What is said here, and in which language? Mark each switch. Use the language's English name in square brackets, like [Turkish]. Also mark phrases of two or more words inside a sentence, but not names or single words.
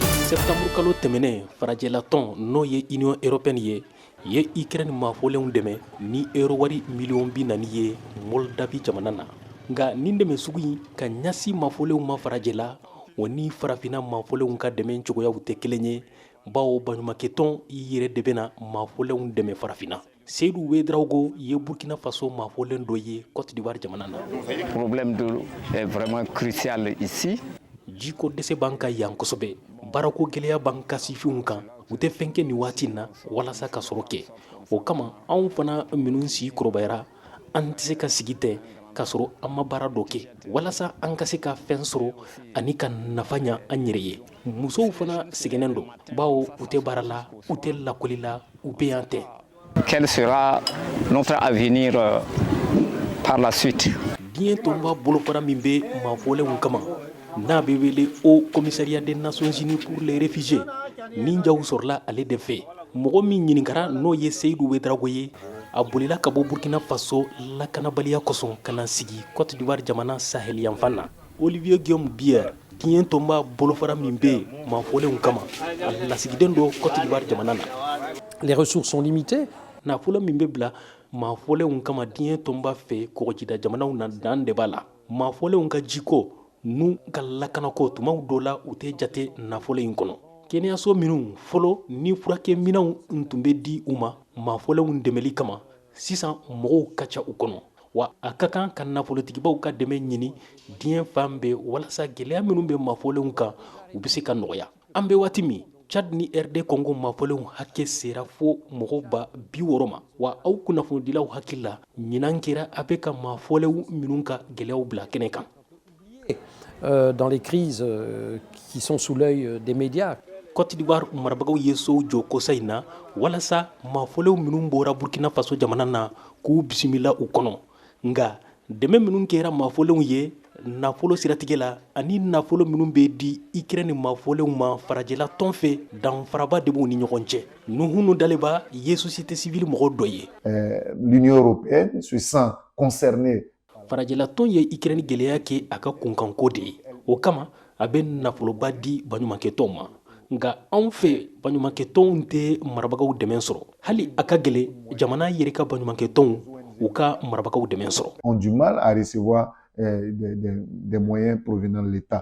[Bambara] Septembre kalo tɛmɛnen farajɛla tɔn n'o ye Union européenne ye Ukraine maafolenw dɛmɛ ni euro wari miliyɔn 40 ye Moldavi jamana na. Nka nin dɛmɛ sugu in ka ɲasi maafolenw ma farajɛla o ni farafina maafolenw ka dɛmɛ cogoyaw tɛ kelen ye bawo baɲumankɛ tɔn yɛrɛ de bɛna maafolenw dɛmɛ farafina. Seydou Ouédraogo ye Burkina Faso maafolen dɔ ye Côte d'Ivoire jamana na. [French] Le problème d'eau est vraiment crucial ici. [Bambara] Jiko dɛsɛ b'an ka yan kosɛbɛ baarako gɛlɛya b'an ka sifinw kan u tɛ fɛn kɛ nin waati na walasa ka sɔrɔ kɛ o kama anw fana minnu si kɔrɔbayara an tɛ se ka sigi tɛ ka sɔrɔ an ma baara dɔ kɛ walasa an ka se ka fɛn sɔrɔ ani ka nafa ɲa an yɛrɛ ye musow fana sɛgɛnnen don bawo u tɛ baara la u tɛ lakɔli la u bɛ yan tɛ. [French] Quel sera notre avenir par la suite? [Bambara] Diɲɛ tɔnba bolofara min bɛ maafolenw kama n'a bɛ wele [French] au commissariat des Nations Unies pour les réfugiés [Bambara] nin jaw sɔrɔla ale de fɛ mɔgɔ min ɲininkara n'o ye Seydou Ouédraogo ye a bolila ka bɔ Burkina Faso lakanabaliya kosɔn ka na sigi Côte d'Ivoire jamana Sahel yanfan na. Olivier Guillaume Bière diɲɛ tɔnba bolofara min bɛ maafolenw kama a lasigiden do Côte d'Ivoire jamana na. [French] Les ressources sont limitées. [Bambara] Nafolo min bɛ bila maafolenw kama diɲɛ tɔnba fɛ kɔgɔjida jamanaw na dan de b'a la maafolenw ka jiko n'u ka lakanako tumaw dɔw la u tɛ jate nafolo in kɔnɔ kɛnɛyaso minnu fɔlɔ ni furakɛminɛnw tun bɛ di u ma maafolenw dɛmɛli kama sisan mɔgɔw ka ca u kɔnɔ wa a ka kan ka nafolotigibaw ka dɛmɛ ɲini diɲɛ fan bɛɛ walasa gɛlɛya minnu bɛ maafolenw kan u bɛ se ka nɔgɔya an bɛ waati min Chad ni RD Congo maafolenw hakɛ sera fo mɔgɔw ba 60 ma wa aw kunnafonidilaw hakili la ɲinan kɛra a bɛ ka maafolenw minnu ka gɛlɛyaw bila kɛnɛ kan. [French] Dans les crises qui sont sous l'œil des médias. [Bambara] Côte d'Ivoire marabagaw ye sow jɔ kosa in na walasa maafolenw minnu bɔra Burkina Faso jamana na k'u bisimila u kɔnɔ nka dɛmɛ minnu kɛra maafolenw ye nafolo siratigɛ la ani nafolo minnu bɛ di Ukraine maafolenw ma farajɛla tɔn fɛ danfaraba de b'u ni ɲɔgɔn cɛ Nuhunu Daleba ye [French] société civile [Bambara] mɔgɔ dɔ ye. [French] L'Union européenne se sent concernée. [Bambara] Farajɛla tɔn ye Ukraine gɛlɛya kɛ a ka kunkanko de ye o kama a bɛ nafoloba di baɲumankɛ tɔnw ma nka anw fɛ baɲumankɛ tɔnw tɛ marabagaw dɛmɛ sɔrɔ hali a ka gɛlɛ jamana yɛrɛ ka baɲumankɛ tɔnw u ka marabagaw dɛmɛ sɔrɔ. [French] Ont du mal à recevoir des moyens provenant de l'État.